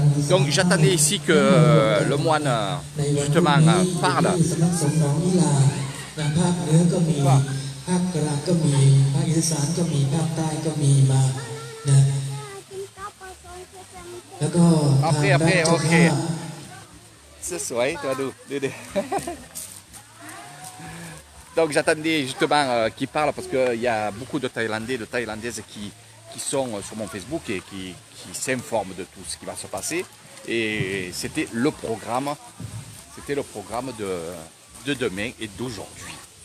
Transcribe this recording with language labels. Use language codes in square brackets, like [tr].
[fr] Donc j'attendais ici que le moine justement parle. [th] สำนักสงฆ์หนองนิลาภาคเหนือก็มีภาคกลางก็มีภาคอีสานก็มีภาคใต้ก็มีมานะแล้วก็ทางด้านเจ้าภาพ [fr] C'est vrai, toi, Donc j'attendais justement qu'il parle parce qu'il y a beaucoup de Thaïlandais, de Thaïlandaises qui sont sur mon Facebook et qui s'informent de tout ce qui va se passer. Et c'était le programme de demain et d'aujourd'hui.